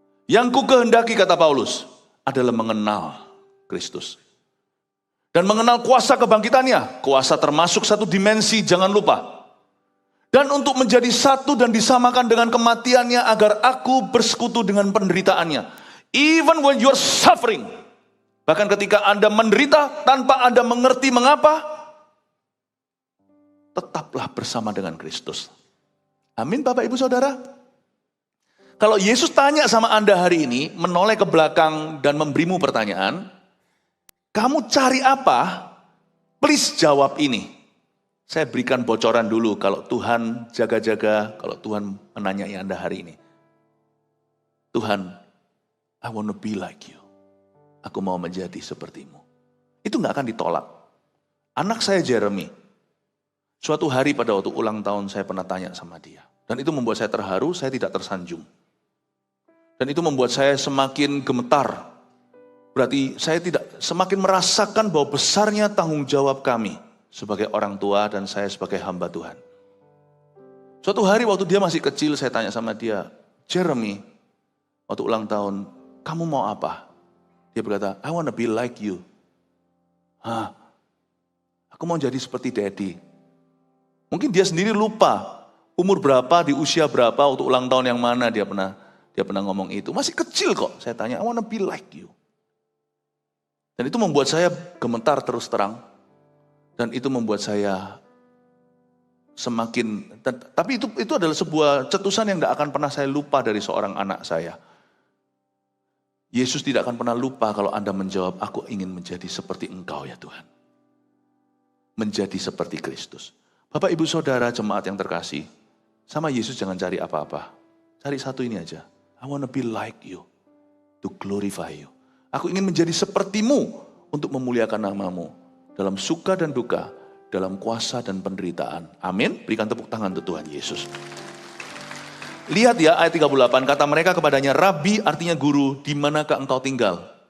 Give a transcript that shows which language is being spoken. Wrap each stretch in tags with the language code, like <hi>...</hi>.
<id>Yang ku kehendaki, kata Paulus, adalah mengenal Kristus. Dan mengenal kuasa kebangkitannya. Kuasa termasuk satu dimensi, jangan lupa. Dan untuk menjadi satu dan disamakan dengan kematiannya agar aku bersekutu dengan penderitaannya.</id> <en>Even when you are suffering.</en> <id>Bahkan ketika Anda menderita tanpa Anda mengerti mengapa. Tetaplah bersama dengan Kristus. Amin Bapak Ibu Saudara. Kalau Yesus tanya sama Anda hari ini, menoleh ke belakang dan memberimu pertanyaan, kamu cari apa? Please jawab ini. Saya berikan bocoran dulu kalau Tuhan jaga-jaga, kalau Tuhan menanyai Anda hari ini.</id> <en>Tuhan, I want to be like you.</en> <id>Aku mau menjadi sepertimu. Itu gak akan ditolak. Anak saya Jeremy, suatu hari pada waktu ulang tahun saya pernah tanya sama dia. Dan itu membuat saya terharu, saya tidak tersanjung. Dan itu membuat saya semakin gemetar. Berarti saya tidak semakin merasakan bahwa besarnya tanggung jawab kami sebagai orang tua dan saya sebagai hamba Tuhan. Suatu hari waktu dia masih kecil, saya tanya sama dia, Jeremy, waktu ulang tahun, kamu mau apa? Dia berkata,</id> <en>I want to be like you.</en> <id>Aku mau jadi seperti Daddy. Mungkin dia sendiri lupa umur berapa, di usia berapa, waktu ulang tahun yang mana dia pernah ngomong itu. Masih kecil kok. Saya tanya,</id> <en>I want to be like you.</en> <id>Dan itu membuat saya gemetar terus terang. Dan itu membuat saya semakin, tapi itu adalah sebuah cetusan yang tidak akan pernah saya lupa dari seorang anak saya. Yesus tidak akan pernah lupa kalau Anda menjawab, aku ingin menjadi seperti Engkau ya Tuhan. Menjadi seperti Kristus. Bapak, Ibu, Saudara, jemaat yang terkasih, sama Yesus jangan cari apa-apa. Cari satu ini aja.</id> <en>I want to be like you, to glorify you.</en> <id>Aku ingin menjadi sepertimu untuk memuliakan namamu. Dalam suka dan duka, dalam kuasa dan penderitaan. Amin. Berikan tepuk tangan untuk Tuhan Yesus. Lihat ya ayat 38, kata mereka kepadanya, Rabi artinya guru, di manakah engkau tinggal?</id>